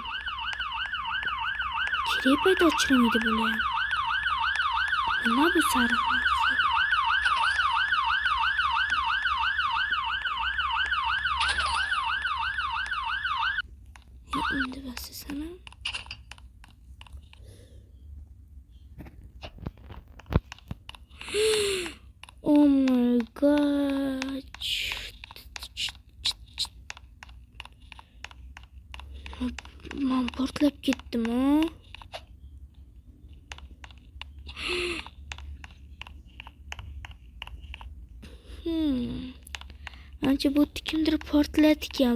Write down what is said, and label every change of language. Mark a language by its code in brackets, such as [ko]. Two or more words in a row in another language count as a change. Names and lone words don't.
[uz] Kerak payda ochilmaydi bular. Nima bu sariq narsa? Endi basasan-a. [en] Oh my god. [uz] Men portlab ketdim-a. Ancha bu kimdir portlatgan.